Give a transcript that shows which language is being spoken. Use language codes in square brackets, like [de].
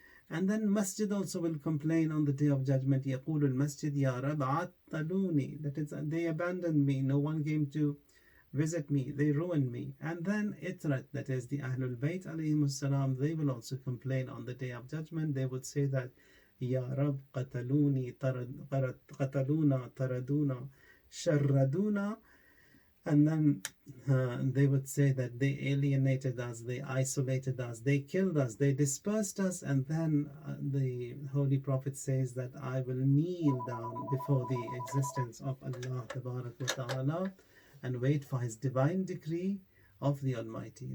[en] And then Masjid also will complain on the day of judgment. [ar] يَقُولُ الْمَسْجِدِ يَا رَبْ عَطَّلُونِي. [en] That is, they abandoned me, no one came to visit me, they ruined me. And then Itrat, that is the Ahlul Bayt alayhimus salam, they will also complain on the day of judgment. They would say that [ar] يَا رَبْ قَتَلُونِي قَتَلُونَا تَرَدُونَا شَرَّدُونَا. [en] And then they would say that they alienated us, they isolated us, they killed us, they dispersed us. And then the Holy Prophet says that I will kneel down before the existence of Allah Tabarak wa Ta'ala and wait for His divine decree of the Almighty.